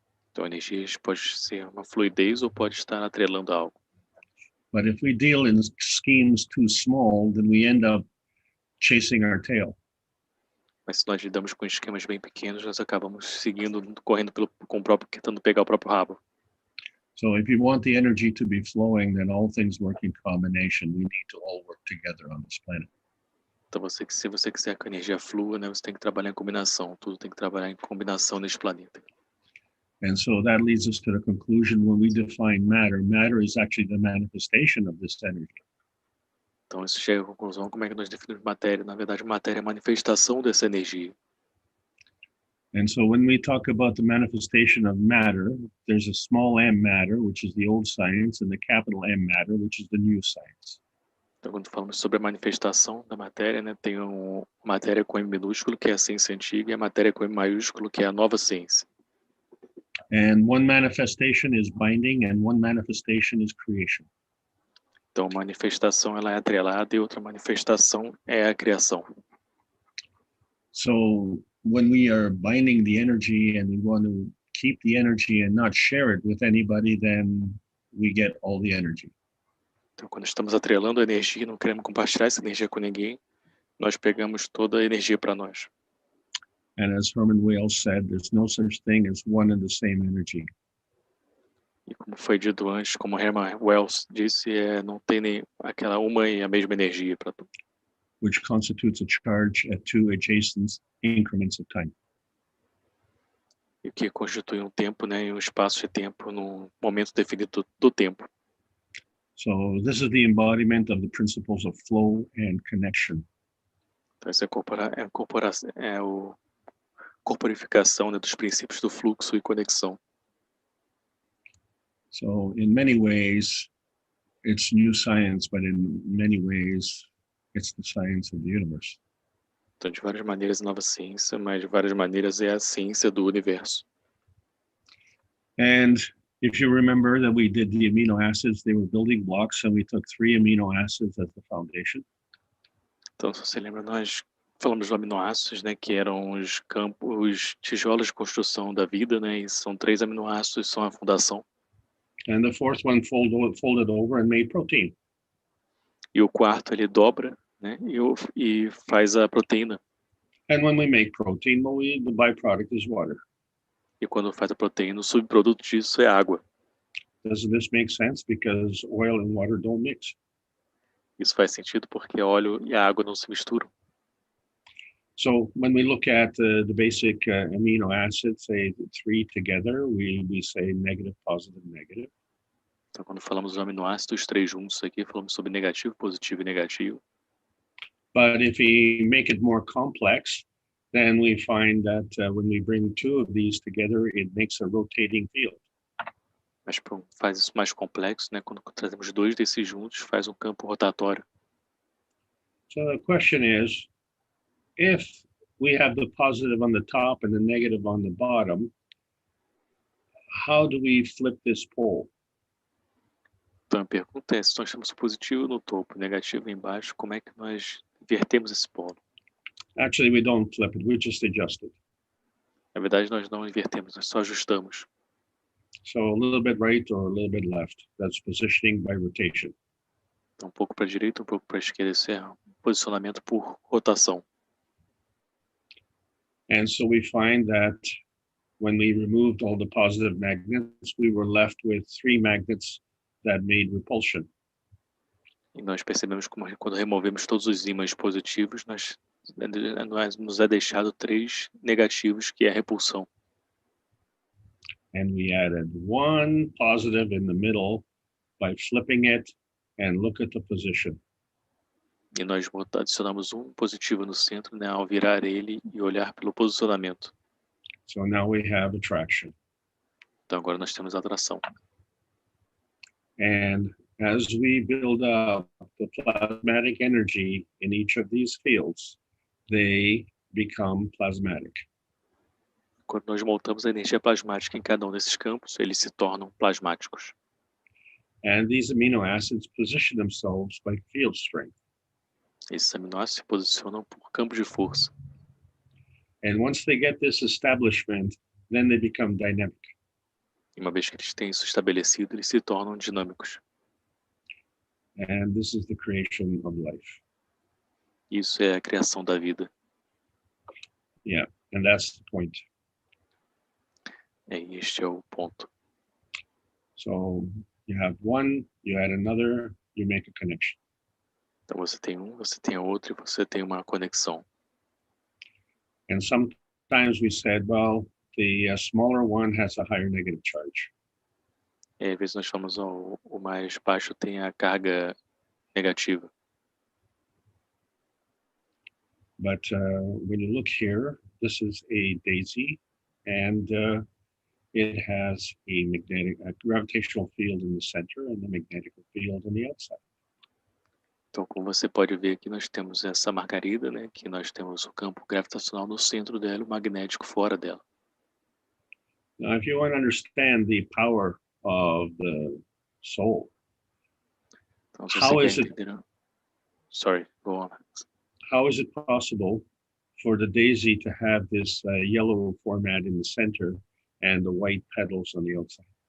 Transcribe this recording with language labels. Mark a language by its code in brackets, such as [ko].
[pt] Então a energia pode ser uma fluidez ou pode estar atrelando a algo. [en] But if we deal in schemes too small, then we end up chasing our tail. [pt] Mas se nós lidamos com esquemas bem pequenos, nós acabamos seguindo, correndo com o próprio, tentando pegar o próprio rabo. [en] So if you want the energy to be flowing, then all things work in combination. We need to all work together on this planet. [pt] Então, se você quiser que a energia flua, né, você tem que trabalhar em combinação. Tudo tem que trabalhar em combinação neste planeta. [en] And so that leads us to the conclusion when we define matter. Matter is actually the manifestation of this energy. [pt] Então, isso chega à conclusão, como é que nós definimos matéria? Na verdade, matéria é a manifestação dessa energia. [en] And so when we talk about the manifestation of matter, there's a small m matter, which is the old science, and the capital M matter, which is the new science. [pt] Então, quando falamos sobre a manifestação da matéria, né, tem matéria com M minúsculo, que é a ciência antiga, e a matéria com M maiúsculo, que é a nova ciência. [en] And one manifestation is binding, and one manifestation is creation. [pt] Então, manifestação ela é atrelada e outra manifestação é a criação. [en] So when we are binding the energy and we want to keep the energy and not share it with anybody, then we get all the energy. [pt] Então, quando estamos atrelando a energia e não queremos compartilhar essa energia com ninguém, nós pegamos toda a energia para nós. [en] And as Herman Wales said, there's no such thing as one and the same energy. [pt] E como foi dito antes, como Herman Welles disse, não tem nem aquela uma e a mesma energia para tudo. [en] Which constitutes a charge at two adjacent increments of time. [pt] E o que constitui um tempo, né, e um espaço de tempo num momento definido do tempo. [en] So this is the embodiment of the principles of flow and connection. [pt] Então essa é a corporificação, né, dos princípios do fluxo e conexão. [en] So in many ways, it's new science, but in many ways, it's the science of the universe. [pt] Então, de várias maneiras, nova ciência, mas de várias maneiras é a ciência do universo. [en] And if you remember that we did the amino acids, they were building blocks, and we took 3 amino acids as the foundation. [pt] Então, se você lembra, nós falamos dos aminoácidos, né, que eram os tijolos de construção da vida, né, e são 3 aminoácidos, são a fundação. [en] And the fourth one folded over and made protein. [pt] E o quarto ele dobra, né, e faz a proteína. [en] And when we make protein, the byproduct is water. [pt] E quando faz a proteína, o subproduto disso é água. [en] Does this make sense? Because oil and water don't mix. [pt] Isso faz sentido porque óleo e a água não se misturam. [en] So when we look at the basic amino acids, say the 3 together, we say negative, positive, negative. [pt] Então, quando falamos dos aminoácidos, 3 juntos aqui, falamos sobre negativo, positivo e negativo. [en] But if we make it more complex, then we find that when we bring 2 of these together, it makes a rotating field. [pt] Mas faz isso mais complexo, né? Quando trazemos 2 desses juntos, faz um campo rotatório. [en] So the question is, if we have the positive on the top and the negative on the bottom, how do we flip this pole? [pt] Então a pergunta é, se nós temos o positivo no topo, o negativo embaixo, como é que nós invertemos esse polo? [en] Actually, we don't flip it, we just adjust it. [pt] Na verdade, nós não invertemos, nós só ajustamos. [en] So a little bit right or a little bit left. That's positioning by rotation. [pt] Então, um pouco para a direita, um pouco para a esquerda. Esse é um posicionamento por rotação. [en] And so we find that when we removed all the positive magnets, we were left with 3 magnets that made repulsion. [pt] E nós percebemos como quando removemos todos os ímãs positivos, nos é deixado 3 negativos, que é a repulsão. [en] And we added 1 positive in the middle by flipping it and look at the position. [pt] E nós adicionamos um positivo no centro, né, ao virar ele e olhar pelo posicionamento. [en] So now we have attraction. [pt] Então agora nós temos atração. [en] And as we build up the plasmatic energy in each of these fields, they become plasmatic. [pt] Quando nós montamos a energia plasmática em cada um desses campos, eles se tornam plasmáticos. [en] And these amino acids position themselves by field strength. [pt] Esses aminoácidos se posicionam por campos de força. [en] And once they get this establishment, then they become dynamic. [pt] E uma vez que eles têm isso estabelecido, eles se tornam dinâmicos. [en] And this is the creation of life. [pt] Isso é a criação da vida. [en] Yeah, and that's the point. [pt] Este é o ponto. [en] So you have one, you add another, you make a connection. [pt] Então você tem um, você tem outro e você tem uma conexão. [en] And sometimes we said, well, the smaller one has a higher negative charge. [pt] E às vezes nós falamos, o mais baixo tem a carga negativa. [en] But when you look here, this is a daisy, and it has a gravitational field in the center and a magnetic field on the outside. [pt] Então, como você pode ver aqui, nós temos essa margarida, né? Que nós temos o campo gravitacional no centro dela e o magnético fora dela. [en] Now, if you want to understand the power of the soul, [pt] Então, se [en] how [pt] você [en] is [pt] quer [en] it? [pt] entender... [en] Sorry, go on. How is it possible for the daisy to have this yellow format in the center and the white petals on the outside?